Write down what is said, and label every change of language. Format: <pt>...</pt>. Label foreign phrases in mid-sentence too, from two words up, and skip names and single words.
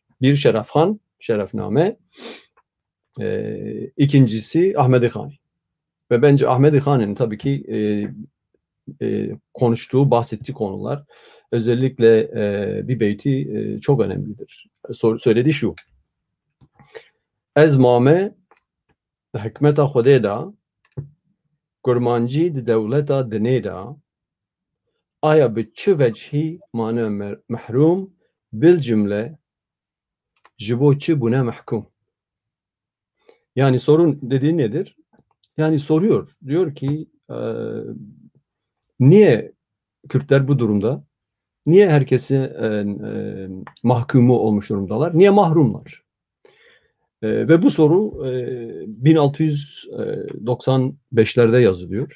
<tr>Bir Şerefhan, Şerefname, ikincisi Ahmedi Khani. Ve bence Ahmedi Khani'nin tabii ki konuştuğu, bahsettiği konular, özellikle bir beyti çok önemlidir. Söylediği şu:</tr> <ku>Ez mame hikmeta Xwedê kurmancî di dewleta dinê de aya bi çi vecihî mane mehrum bil cümle ji bo çi bune mehkum.</ku> <tr>Yani sorun dediği nedir? Yani soruyor. Diyor ki niye Kürtler bu durumda? Niye herkesi mahkumu olmuş durumdalar? Niye mahrumlar? Ve bu soru 1695'lerde yazılıyor.</tr>